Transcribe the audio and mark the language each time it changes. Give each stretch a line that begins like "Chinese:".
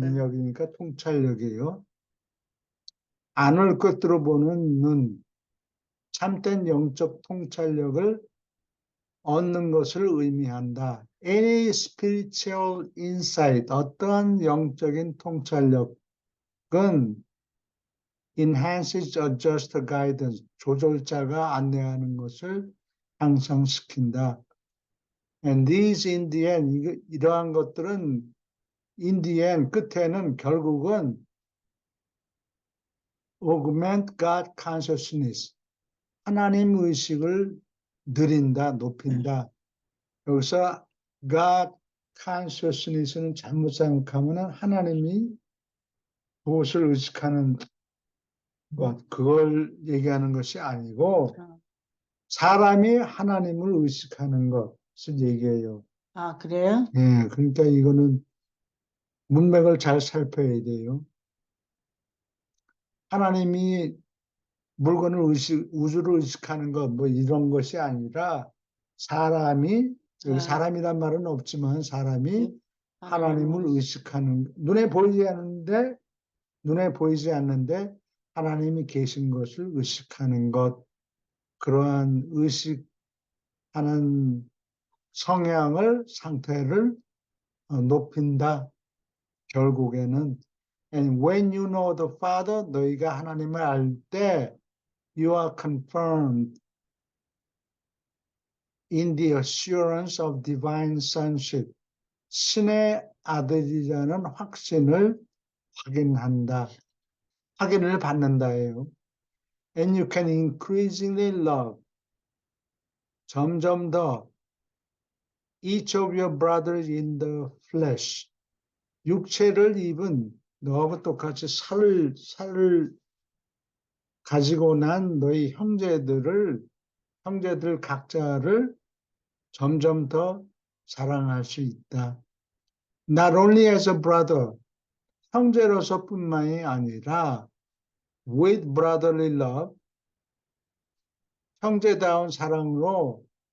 Korean: 능력이니까 통찰력이에요. 안을 꿰뚫어 보는 눈, 참된 영적 통찰력을 얻는 것을 의미한다.
English: Any spiritual insight,
Korean: 어떠한 영적인 통찰력은
English: enhances a just guidance,
Korean: 조절자가 안내하는 것을 향상시킨다.
English: And these in the end,
Korean: 이러한 것들은
English: in the end,
Korean: 끝에는 결국은
English: augment God consciousness,
Korean: 하나님 의식을 늘린다, 높인다. 여기서 God consciousness는 잘못 생각하면 하나님이 무엇을 의식하는 것, 그걸 얘기하는 것이 아니고 사람이 하나님을 의식하는 것을 얘기해요. 그래요? 예, 그러니까 이거는 문맥을 잘 살펴야 돼요. 하나님이 물건을 우주를 의식하는 것, 뭐 이런 것이 아니라 사람이, 여기 사람이란 말은 없지만 사람이 하나님을 의식하는, 눈에 보이지 않는데 하나님이 계신 것을 의식하는 것, 그러한 의식하는 상태를 높인다. 결국에는
English: And when you know the Father,
Korean: 너희가 하나님을 알 때
English: you are confirmed in the assurance of divine sonship.
Korean: 신의 아들이라는 확인을 받는다예요.
English: And you can increasingly love.
Korean: 점점 더
English: each of your brothers in the flesh.
Korean: 육체를 입은 너하고 똑같이 살을 가지고 난 너희 형제들 각자를 점점 더 사랑할 수 있다.
English: Not only as a brother,
Korean: 형제로서뿐만이 아니라
English: with brotherly love,
Korean: 형제다운 사랑으로